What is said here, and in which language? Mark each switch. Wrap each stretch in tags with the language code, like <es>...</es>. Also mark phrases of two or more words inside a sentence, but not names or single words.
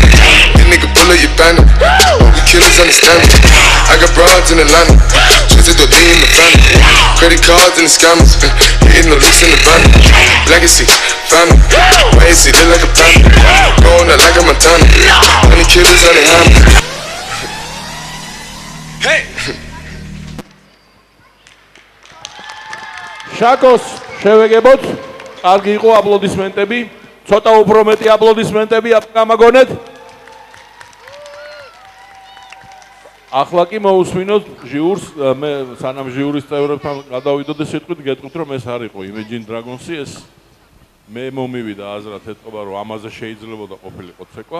<en>This nigga bullet, you bandit, we killers understand it. I got broads in Atlanta, just to lean the family. Credit cards and the scammers, hitting the licks in the van. Legacy, family, wait and see, look like a panda. Going out like a Montana, honey killers on the helmet. Hey!</en> <ka>შაკოს შევეგებოთ, კარგი იყო აპლოდისმენტები, ცოტა უფრო მეტი აპლოდისმენტები გამაგონეთ. ახლა კი მოусმინოთ ჟიურს, მე სანამ ჟიურის წევრებთან გადავიდოდე სიტყვით, გეტყვით რომ ეს არ იყო Imagine Dragons-ი, ეს მე მომივიდა აზრად ეთყობა რომ ამაზე შეიძლებოდა ყოფილიყო ცეკვა.</ka>